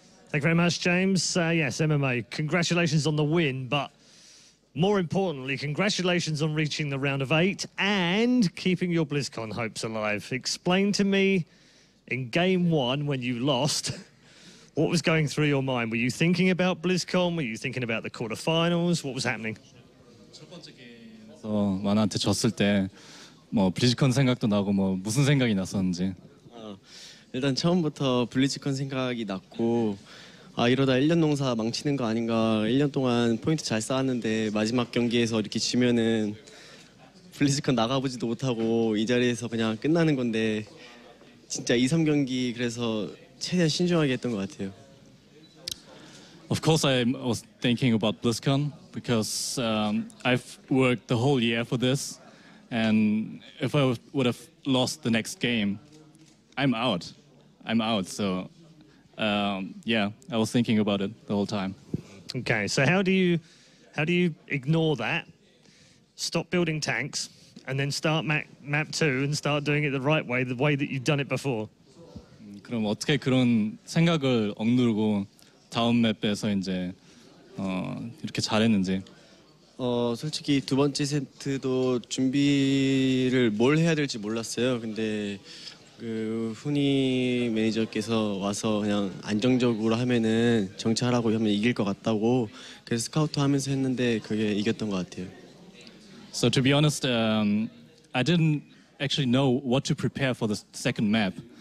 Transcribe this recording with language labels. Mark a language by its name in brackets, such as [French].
[English] Thank you very much, James. Yes, MMA, congratulations on the win, but more importantly, congratulations on reaching the round of 8 and keeping your BlizzCon hopes alive. Explain to me, in Game 1, when you lost, what was going through your mind? Were you thinking about BlizzCon? Were you thinking about the quarterfinals? What was happening? [Korean] 첫 번째 게임에서 만화한테 졌을 때 뭐 블리즈컨 생각도 나고 뭐 무슨 생각이 났었는지. 일단 처음부터 블리즈컨 생각이 났고 이러다 1년 농사 망치는 거 아닌가. 1년 동안 포인트 잘 쌓았는데 마지막 경기에서 이렇게 지면은 블리즈컨 나가보지도 못하고 이 자리에서 그냥 끝나는 건데 진짜 2, 3경기 그래서 최대한 신중하게 했던 것 같아요. [English] Of course, I was thinking about BlizzCon because I've worked the whole year for this, and if I would have lost the next game, I'm out. So yeah, I was thinking about it the whole time. Okay, so how do you ignore that, stop building tanks, and then start map 2 and start doing it the right way, the way that you've done it before? [Korean] 그럼 어떻게 그런 생각을 억누르고 다음 맵에서 이제 이렇게 잘했는지. 솔직히 두 번째 세트도 준비를 뭘 해야 될지 몰랐어요. 근데 그 훈이 매니저께서 와서 그냥 안정적으로 하면은 정찰하고 하면 이길 것 같다고 그래서 스카우트 하면서 했는데 그게 이겼던 것 같아요. [English] So to be honest, I didn't actually know what to prepare for the second map.